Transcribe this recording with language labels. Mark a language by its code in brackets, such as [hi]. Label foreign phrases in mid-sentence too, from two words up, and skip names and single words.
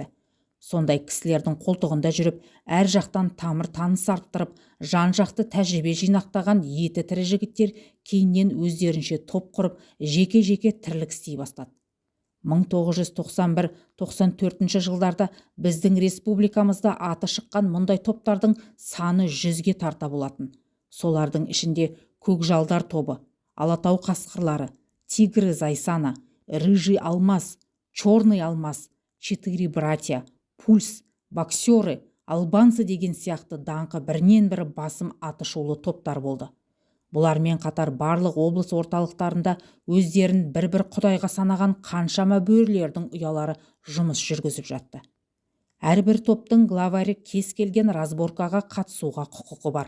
[kk] Сондай кісілердің қолтығында жүріп, әр жақтан тамыр таныс арттырып, жан-жақты тәжірибе жинақтаған еті тірі жігіттер кейіннен өздерінше топ құрып, жеке-жеке тірлік істей бастады. 1991-94 жылдарда біздің республикамызда аты шыққан мұндай топтардың саны 100-ге тарта болатын. Солардың ішінде Көкжалдар тобы, Алатау қасқырлары, Тигры Зайсана, Рыжий алмаз, Черный алмаз, Четыре братья, Пульс, Боксеры, Албанцы деген сияқты даңқы бірінен бірі басым атышулы топтар болды. Бұлармен қатар барлық облыс орталықтарында өздерін бір-бір құдайға санаған қаншама бөрілердің ұялары жұмыс жүргізіп жатты. Әрбір топтың главары кез келген разборкаға қатысуға құқығы бар.